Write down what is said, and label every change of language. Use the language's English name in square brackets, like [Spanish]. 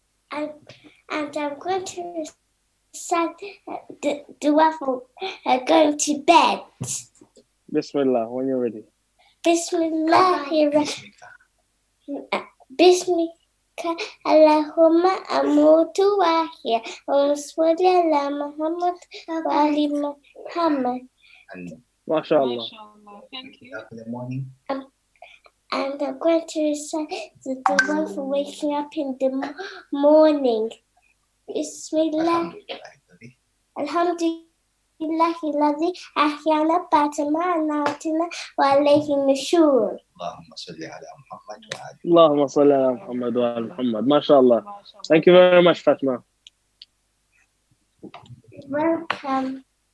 [English] And I'm going to recite the dua for going to bed. Bismillah, when you're ready. [Arabic] Bismillahirrahmanirrahim. اللهم أموت وأحيا وصل على محمد وآل محمد. MashaAllah. [English] Thank you. In the morning. And I'm going to recite the dua for waking up in the morning. [Arabic] Bismillah. Alhamdulillah الذي أحيانا بعد ما أماتنا وإليه النشور. اللهم صل على محمد وآل Allahumma salli ala Muhammad wa ala Muhammad. MashaAllah. [English] Thank you very much, Fatma. Welcome.